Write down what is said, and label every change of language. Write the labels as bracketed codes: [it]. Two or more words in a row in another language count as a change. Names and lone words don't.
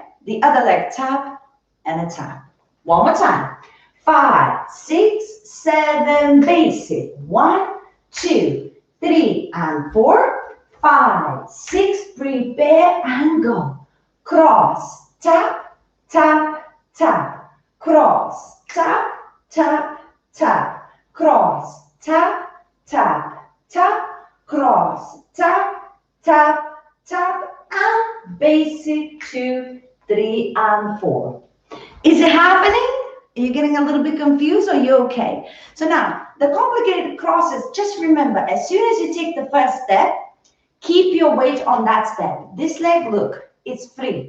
[en] The other leg tap and a tap. One more time. 5, 6, 7, basic. 1, 2, 3, and 4. 5, 6, prepare and go. Cross, tap, tap, tap. Cross, tap, tap, tap. Cross, tap, tap, tap. Cross, tap, tap, tap. And basic 2, 3, and 4. Is it happening? Are you getting a little bit confused or you okay? So now, the complicated crosses, just remember, as soon as you take the first step, keep your weight on that step. This leg, look, it's free.